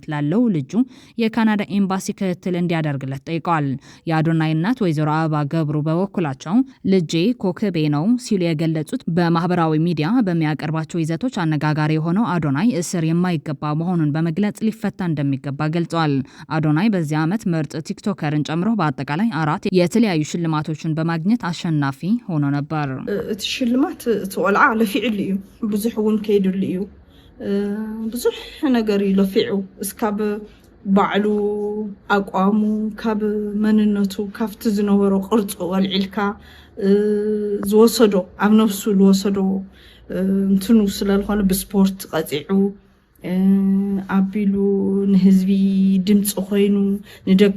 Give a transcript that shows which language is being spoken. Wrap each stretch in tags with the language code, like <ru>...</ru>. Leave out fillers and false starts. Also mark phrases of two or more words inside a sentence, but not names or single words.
<am>ላለው ልጁ የካናዳ ኤምባሲ ክትትል እንዲያደርግለት ጠይቀዋል። የአዶናይ እናት ወይዘሮ አበባ ገብሩ በበኩላቸው ልጄ ኮከቤ ነው ሲሉ የገለጹት በማህበራዊ ሚዲያ በሚያቀርባቸው ይዘቶች አነጋጋሪ የሆነው አዶናይ እስር የማይገባ መሆኑን በመግለጽ ሊፈታ እንደሚገባ ገልጸዋል። አዶናይ በዚህ ዓመት ምርጥ ቲክቶከርን ጨምሮ በአጠቃላይ 4 የተለያዩ ሽልማቶችን በማግኘት አሸናፊ ሆኖ ነበር።</am> <ti>እቲ ሽልማት እቲ ቆልዓ ለፊዕሉ እዩ ብዙሕ እውን ከይድሉ እዩ ብዙሕ ነገር ይለፊዑ እስካብ ባዕሉ አቋሙ ካብ መንነቱ ካብቲ ዝነበሮ ቅርጹ ወልዒልካ ዝወሰዶ ኣብ ነፍሱ ዝወሰዶ እንትኑ ስለልኾነ ብስፖርት ቀፂዑ ኣቢሉ ንህዝቢ ድምፂ ኮይኑ ንደቂ</ti>